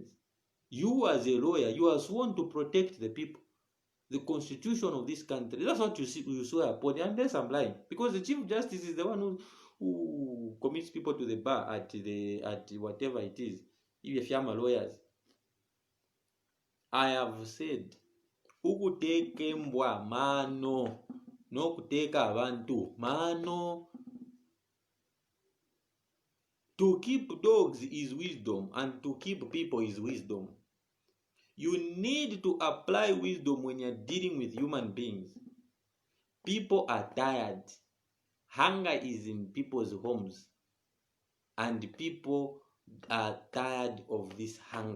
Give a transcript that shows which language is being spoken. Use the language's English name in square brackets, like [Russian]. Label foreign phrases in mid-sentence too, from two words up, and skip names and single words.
[English] You as a lawyer, you are sworn to protect the people, the constitution of this country. That's what you swear upon, unless I'm lying. Because the Chief Justice is the one who commits people to the bar at whatever it is. If you are lawyers, I have said, [Bemba] ukuteke mbwa mano, no kuteka abantu mano. [English] To keep dogs is wisdom, and to keep people is wisdom. You need to apply wisdom when you're dealing with human beings. People are tired. Hunger is in people's homes, and people are tired of this hunger.